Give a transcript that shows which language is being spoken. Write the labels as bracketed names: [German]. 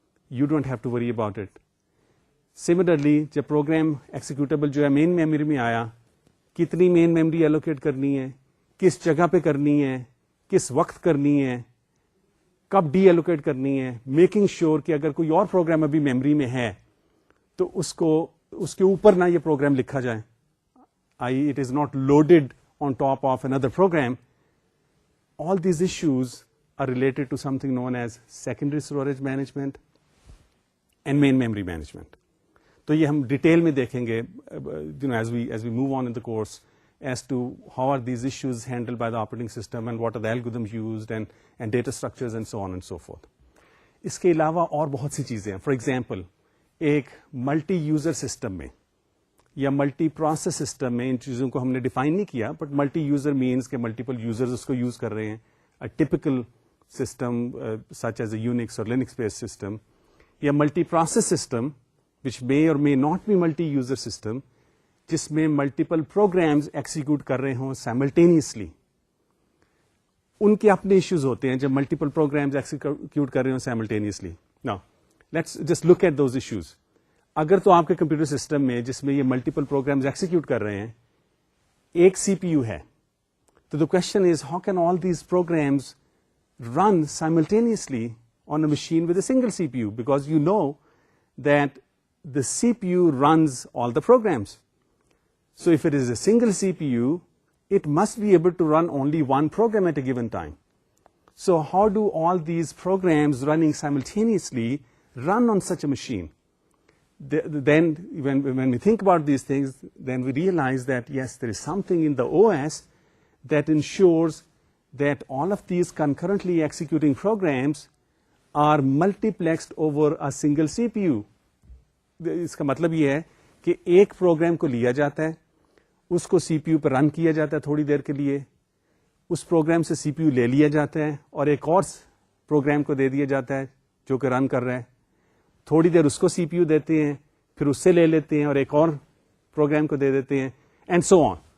[English] You don't have to worry about it. [Urdu] Similarly جب programme executable جو ہے main memory میں آیا, کتنی مین میموری ایلوکیٹ کرنی ہے, کس جگہ پہ کرنی ہے, کس وقت کرنی ہے, کب ڈی ایلوکیٹ کرنی ہے, میکنگ شیور کہ اگر کوئی اور پروگرام ابھی میموری میں ہے تو اس کے اوپر نہ یہ پروگرام لکھا جائے, [English] I it is not loaded on top of اندر program. All these issues are related to something known as secondary storage management and main memory management. [Urdu] تو یہ ہم ڈیٹیل میں دیکھیں گے [English] As we move on in the course as to how are these issues handled by the operating system and what are the algorithms used and data structures and so on and so forth. [Urdu] اس کے علاوہ اور بہت سی چیزیں ہیں. For example ایک multi user system میں یا multi process system میں ان چیزوں کو ہم نے ڈیفائن نہیں کیا, بٹ ملٹی یوزر مینس کہ ملٹیپل یوزرز اس کو یوز کر رہے ہیں. [English] typical system such as a Unix اور Linux based system, یا multi process system which may or may not be multi user system, [Urdu] جس میں ملٹیپل پروگرامز ایکسیکیوٹ کر رہے ہوں سائملٹینیسلی. ان کے اپنے ایشوز ہوتے ہیں جب ملٹیپل پروگرامز ایکسیکیوٹ کر رہے ہوں simultaneously. [English] Now let's just look at those issues. [Urdu] اگر تو آپ کے کمپیوٹر سسٹم میں جس میں یہ ملٹیپل پروگرامز ایکسیکیوٹ کر رہے ہیں ایک سی پی یو ہے, [English] تو the question is how can all these programs run simultaneously on a machine with a single C P U, because you know that the CPU runs all the programs. So if it is a single CPU, it must be able to run only one program at a given time. So how do all these programs running simultaneously run on such a machine? Then when we think about these things, then we realize that yes, there is something in the OS that ensures that all of these concurrently executing programs are multiplexed over a single CPU. [Urdu] اس کا مطلب یہ ہے کہ ایک programme کو لیا جاتا ہے, اس کو سی پی یو پہ رن کیا جاتا ہے تھوڑی دیر کے لیے, اس پروگرام سے سی پی یو لے لیا جاتا ہے اور ایک اور پروگرام کو دے دیا جاتا ہے جو کہ رن کر رہا ہے, تھوڑی دیر اس کو سی پی یو دیتے ہیں, پھر اس سے لے لیتے ہیں اور ایک اور پروگرام کو دے دیتے ہیں, اینڈ سو آن.